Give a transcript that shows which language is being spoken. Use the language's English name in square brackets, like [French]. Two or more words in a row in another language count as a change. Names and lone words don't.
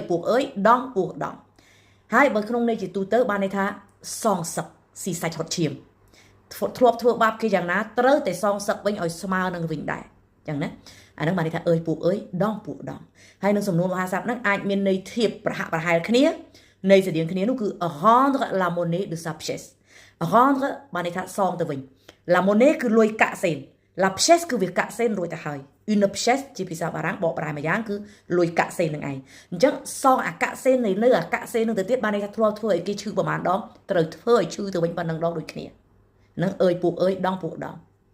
[Khmer] ពោះអើយដងពោះដងហើយបើក្នុងន័យជាទូទៅបានន័យថាសងសឹកស៊ីសាច់ហត់ឈាមធ្លាប់ធ្វើបាបគេយ៉ាងណាត្រូវតែសងសឹកវិញ ឲ្យស្មើនឹងវិញដែរចឹងណាអានឹងបានន័យថាអើយពោះអើយដងពោះដងហើយនឹងសំណួរមហាស័ព្ទហ្នឹងអាចមានន័យធៀបប្រហាក់ប្រហែលគ្នាន័យស្តៀងគ្នានោះគឺ [French] rendre la monnaie de sa pièce [Khmer] rendre បានន័យថាសងទៅវិញ [French] la monnaie [Khmer] គឺលុយកាក់សេន [French] la pièce [Khmer] គឺវាកាក់សេនរួចទៅហើយ [French] une pièce [Khmer] ជាភាសាបារាំងបកប្រែមួយយ៉ាងគឺលុយកាក់សេននឹងឯងអញ្ចឹងសងអាកាក់សេននៅអាកាក់សេននឹងទៅទៀតបានន័យថាធ្លាប់ធ្វើឲ្យគេឈឺប្រហែលដងត្រូវធ្វើឲ្យឈឺទៅវិញប៉ុណ្ណឹងដងដូចគ្នានឹងអើយពោះអើយដងពោះដង